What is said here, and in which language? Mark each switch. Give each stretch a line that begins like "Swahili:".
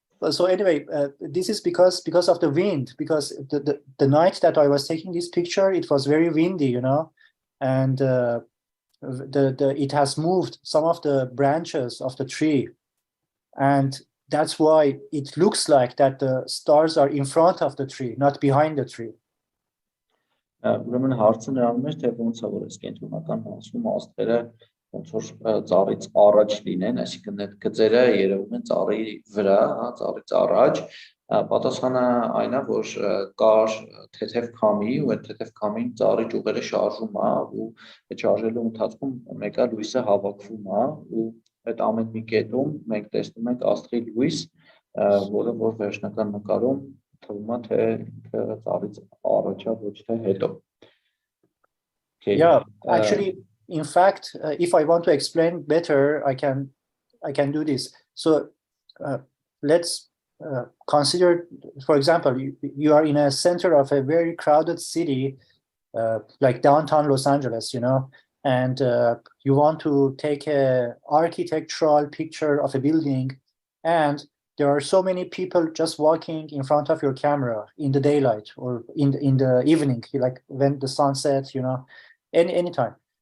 English: So anyway, this is because of the wind, because the night that I was taking this picture, it was very windy, you know, and it has moved some of the branches of the tree, and that's why it looks like that the stars are in front of the tree, not behind the tree.
Armenian: Ուրեմն հարցը նրանում էր, թե ոնց է որ այս կենտրոնական հասում աստղերը ոնց որ ծառից առաջ լինեն, այսինքն այդ գծերը երևում են ծառի վրա, ծառից առաջ։ Պատասխանը այն է, որ կար թեթև քամի, ու այդ թեթև քամին ծառի ճյուղերը շարժում է, ու այդ շարժելու ընթացքում մեկը լույսը հավաքվում է, ու այդ ամեն մի կետում մենք տեսնում ենք աստղի լույս, որը որ վերջնական նկարում թվում է թե ծառից առաջ է, ոչ թե հետո։
English: Yeah, actually, in fact, if I want to explain better, I can do this. So let's consider, for example, you are in a center of a very crowded city, like downtown Los Angeles, you know, and you want to take an architectural picture of a building, and there are so many people just walking in front of your camera in the daylight or in the evening, like when the sun sets, you know, anytime.